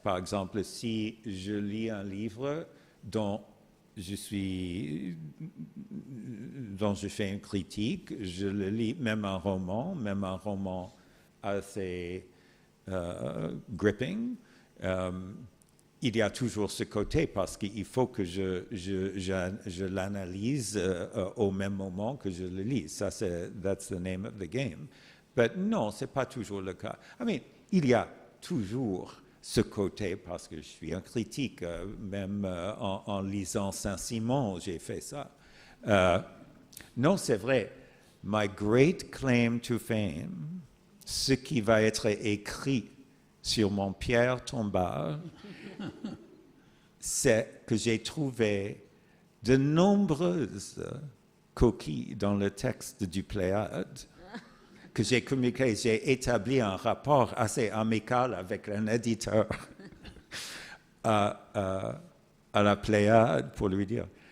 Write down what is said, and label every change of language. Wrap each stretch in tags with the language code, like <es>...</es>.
<fr>Par exemple, si je lis un livre dont je fais une critique, je le lis, même un roman assez gripping, il y a toujours ce côté parce qu'il faut que je l'analyse au même moment que je le lis. Ça,</fr> <en>that's the name of the game. But</en> <fr>non, c'est pas toujours le cas. Il y a toujours ce côté, parce que je suis un critique, même en lisant Saint-Simon, j'ai fait ça. Non, c'est vrai.</fr> <en>My great claim to fame,</en> <fr>ce qui va être écrit sur mon pierre tombale, c'est que j'ai trouvé de nombreuses coquilles dans le texte du Pléiade, que j'ai communiqué, j'ai établi un rapport assez amical avec un éditeur à la Pléiade pour lui dire.</fr>